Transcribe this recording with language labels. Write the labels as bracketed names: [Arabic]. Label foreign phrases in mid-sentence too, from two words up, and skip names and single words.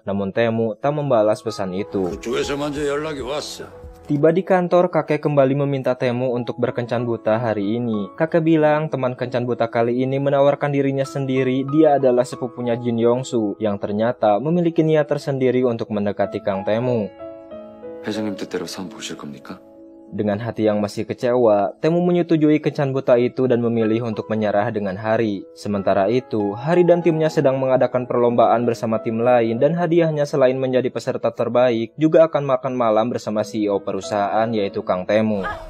[Indonesian] Namun Taemu tak membalas pesan itu. [Korean] 그쪽에서 먼저 연락이 왔어. [Indonesian] Tiba di kantor, kakek kembali meminta Taemu untuk berkencan buta hari ini. Kakek bilang teman kencan buta kali ini menawarkan dirinya sendiri, dia adalah sepupunya Jin Yongsu, yang ternyata memiliki niat tersendiri untuk mendekati Kang Taemu. [Korean] 회장님 뜻대로 선 보실 겁니까? [Indonesian] Dengan hati yang masih kecewa, Taemu menyetujui kencan buta itu dan memilih untuk menyerah dengan Hari. Sementara itu, Hari dan timnya sedang mengadakan perlombaan bersama tim lain dan hadiahnya selain menjadi peserta terbaik, juga akan makan malam bersama CEO perusahaan yaitu Kang Taemu.